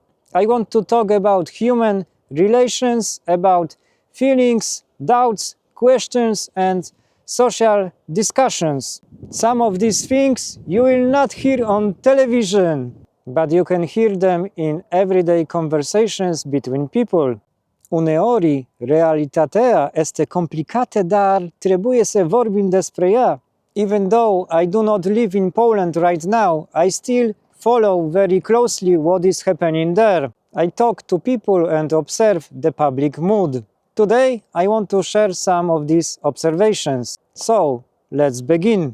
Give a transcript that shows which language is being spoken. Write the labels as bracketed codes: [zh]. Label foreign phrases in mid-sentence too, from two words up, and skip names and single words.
[en] I want to talk about human relations, about feelings, doubts, questions, and social discussions. Some of these things you will not hear on television, but you can hear them in everyday conversations between people. [ro] Uneori realitatea este complicată, dar trebuie să vorbim despre ea. [en] Even though I do not live in Poland right now, I still follow very closely what is happening there. I talk to people and observe the public mood. Today, I want to share some of these observations. So, let's begin.